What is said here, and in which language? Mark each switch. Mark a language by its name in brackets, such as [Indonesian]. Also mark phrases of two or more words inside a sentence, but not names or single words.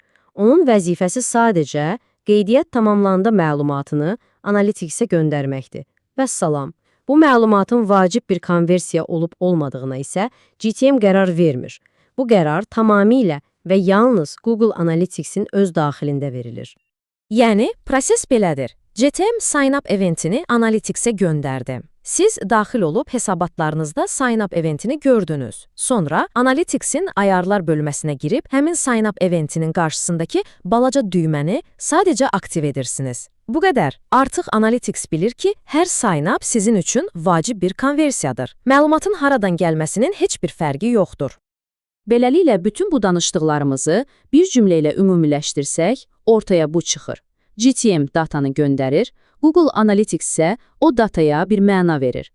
[Azerbaijani] Onun vəzifəsi sadəcə qeydiyyat tamamlananda məlumatını Analytics-ə göndərməkdir. Vəssalam. Bu məlumatın vacib bir konversiya olub-olmadığına isə GTM qərar vermir. Bu qərar tamamilə və yalnız Google Analytics-in öz daxilində verilir. Yəni, proses belədir. GTM sign-up eventini Analytics-ə göndərdi. Siz daxil olub hesabatlarınızda sign-up eventini gördünüz. Sonra Analytics-in ayarlar bölməsinə girib həmin sign-up eventinin qarşısındakı balaca düyməni sadəcə aktiv edirsiniz. Bu qədər. Artıq Analytics bilir ki, hər sign-up sizin üçün vacib bir konversiyadır. Məlumatın haradan gəlməsinin heç bir fərqi yoxdur. Beləliklə, bütün bu danışdıqlarımızı bir cümlə ilə ümumiləşdirsək, ortaya bu çıxır. GTM datanı göndərir, Google Analytics isə o dataya bir məna verir.